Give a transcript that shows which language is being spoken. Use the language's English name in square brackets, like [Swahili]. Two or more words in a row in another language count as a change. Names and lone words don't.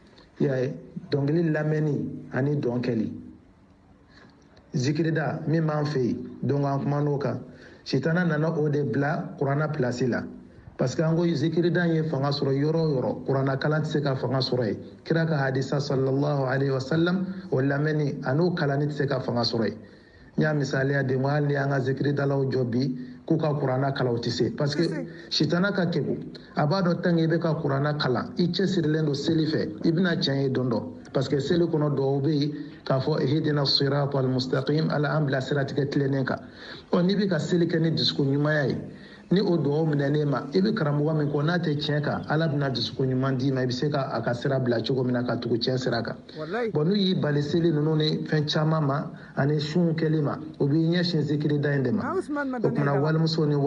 [Bambara] dɔnkili lamɛnni ani dɔn kɛli zikirida min b'an fɛ yen donc an kuma n'o kan sitana nana o de bila kuranna place la [French] parce que [Bambara] an ko zikirida ye fanga sɔrɔ yɔrɔ o yɔrɔ kuranna kalan tɛ se ka fanga sɔrɔ yen kira ka hadisa sallallahu alaihi wasallam o lamɛnni a n'o kalanni tɛ se ka fanga sɔrɔ yen n y'a misaliya de n ko hali ni an ka zikiridalaw jɔ bi k'u ka kuranna kalan o tɛ se [French] parce que [Bambara] sitana ka kegu a b'a dɔn [French] tant que [Bambara] i bɛ ka kuranna kalan i cɛsirilen don seli fɛ i bɛna tiɲɛ ye don dɔ [French] parce que [Bambara] seli kɔnɔ dɔw bɛ yen k'a fɔ [Arabic] اهدنا الصراط المستقيم [Bambara] ala an bila siratigɛ tilennen kan n'i bɛ ka seli kɛ ni dusukun ɲumanya ye ni o dugawu minɛnen ma i bɛ karamɔgɔ min kɔ n'a tɛ tiɲɛ kan ala bɛna dusukun ɲuman d'i ma i bɛ se ka a ka sira bila cogo min na ka tugu tiɲɛ sira kan bon n'u y'i bali seli ninnu ni fɛn caman ma ani sun kɛli ma o b'i ɲɛsin zikirida in de ma o kumana walimuso ni